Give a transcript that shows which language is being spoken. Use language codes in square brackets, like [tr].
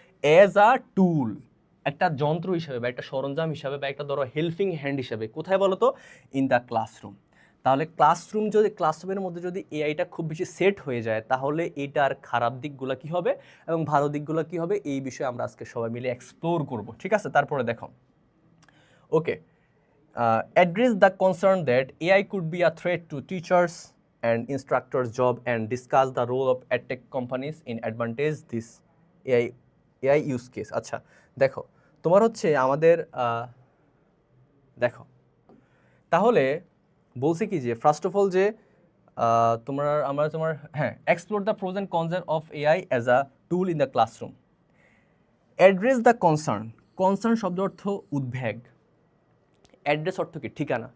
[en] as a tool, [bn] একটা যন্ত্র হিসাবে বা একটা সরঞ্জাম হিসাবে বা একটা ধরো হেল্পিং হ্যান্ড হিসাবে। কোথায় বলতো? [en] In the classroom. [bn] তাহলে ক্লাসরুমের মধ্যে যদি এআইটা খুব বেশি সেট হয়ে যায়, তাহলে এটার খারাপ দিকগুলো কি হবে এবং ভালো দিকগুলো কি হবে, এই বিষয়ে আমরা আজকে সবাই মিলে এক্সপ্লোর করব, ঠিক আছে? তারপরে দেখো, [en] Okay, address the concern that AI could be a threat to teachers and instructors' job and discuss the role of edtech companies in advantage this AI use case. [bn] আচ্ছা, দেখো, তোমার হচ্ছে আমাদের দেখো, তাহলে বলছি কি যে ফার্স্ট অফ অল যে তোমার হ্যাঁ, [en] Explore the pros and cons of AI as a tool in the classroom. Address the concern [bn] শব্দ অর্থ উদ্বেগ। অ্যাড্রেস অর্থ কি? ঠিকানা।